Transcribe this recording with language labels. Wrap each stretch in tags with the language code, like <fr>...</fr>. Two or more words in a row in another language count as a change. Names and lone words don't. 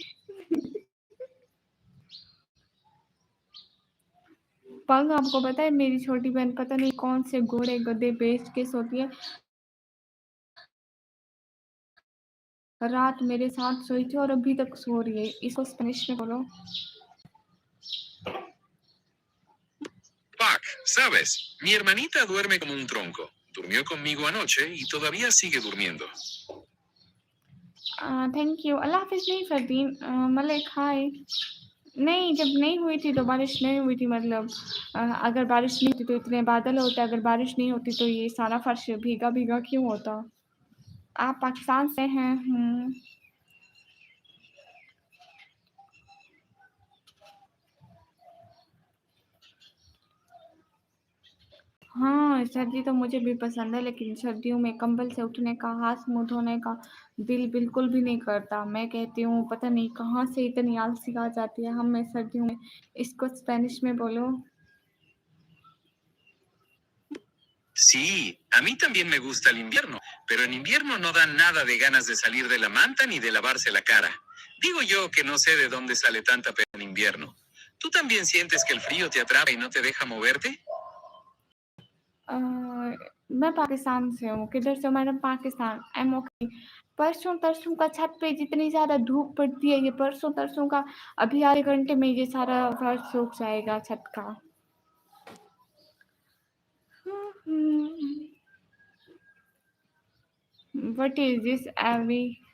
<hi>पंग, आपको पता है मेरी छोटी बहन पता नहीं कौन से घोड़े गधे बेच के सोती है। रात मेरे साथ सोई थी और अभी तक सो रही है। इसको स्पेनिश में बोलो।</hi> <es>Pac, ¿sabes? Mi hermanita duerme como un tronco. Durmió conmigo anoche y todavía sigue durmiendo.</es> <en>thank you.</en> <hi>अल्लाह हाफिज़। नहीं फरदीन, मलिक हाय। नहीं, जब नहीं हुई थी तो बारिश नहीं हुई थी, मतलब अगर बारिश नहीं होती तो इतने बादल होते, अगर बारिश नहीं होती तो ये सारा फर्श भीगा भीगा क्यों होता? आप पाकिस्तान से हैं? हाँ, सर्दी तो मुझे भी पसंद है, लेकिन सर्दियों में कंबल से उठने का, हाथ मुँह धोने का दिल बिल्कुल भी नहीं करता। मैं कहती हूँ पता नहीं कहाँ से इतनी आलसी आ जाती है हमें सर्दियों में। इसको स्पेनिश में बोलो।</hi> <es>Sí, a mí también me gusta el invierno, pero en invierno no dan nada de ganas de salir de la manta ni de lavarse la cara. Digo yo que no sé de dónde sale tanta pena en invierno. ¿Tú también sientes que el frío te atrapa y no te deja moverte?</es> <hi>अ, मैं पाकिस्तान से हूँ। किधर से हो मैडम? पाकिस्तान।</hi> <en>I am okay.</en> <hi>परसों-तरसों का छत पे जितनी ज़्यादा धूप पड़ती है, ये परसों-तरसों का अभी आधे घंटे में ये सारा फर्श सूख जाएगा छत का।</hi> <en>What is this AV?</en>